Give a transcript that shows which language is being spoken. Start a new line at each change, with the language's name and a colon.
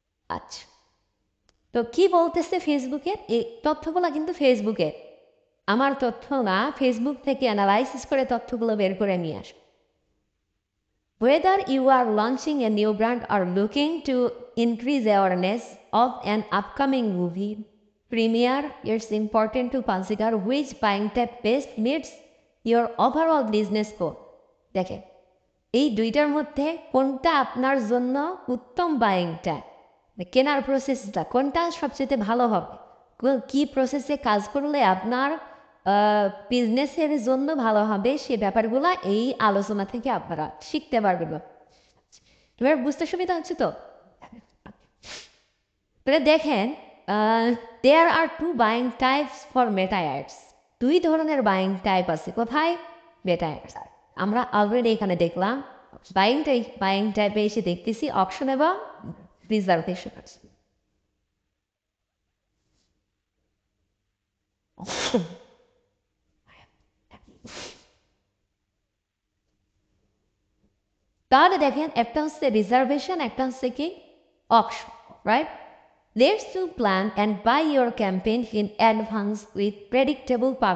Bangla: আচ্ছা, তো কি বলতেছে ফেসবুকে, এই তথ্যগুলো কিন্তু ফেসবুকে, আমার তথ্য না, ফেসবুক থেকে অ্যানালাইসিস করে তথ্যগুলো বের করে নিয়ে আসে।
English: Whether you are launching a new brand or looking to increase awareness of an upcoming movie premiere, it's important to consider which buying type best meets your overall business goal.
Bangla: দেখেন এই দুইটার মধ্যে কোনটা আপনার জন্য উত্তম বাইং টাইপ, কেনার প্রসেসটা কোনটা সবচেয়ে ভালো হবে, কি প্রসেসে কাজ করলে আপনার বিজনেসের জন্য ভালো হবে, সে ব্যাপারগুলো এই আলোচনা থেকে আপনারা শিখতে পারবেন। এবার বুঝতে সুবিধা হচ্ছে তো? তাহলে দেখেন
English: there are two buying types for Meta ads,
Bangla: দুই ধরনের বাইং টাইপ আছে কোথায়, মেটা অ্যাডস। আমরা অলরেডি এখানে দেখলাম বাইং টাইপে এসে দেখতেছি অপশন এবং রিজার্ভেশন আছে। তাহলে দেখেন একটা হচ্ছে রিজার্ভেশন, একটা হচ্ছে কি option, right?
English: Let's do plan and buy your campaign in advance with predictable.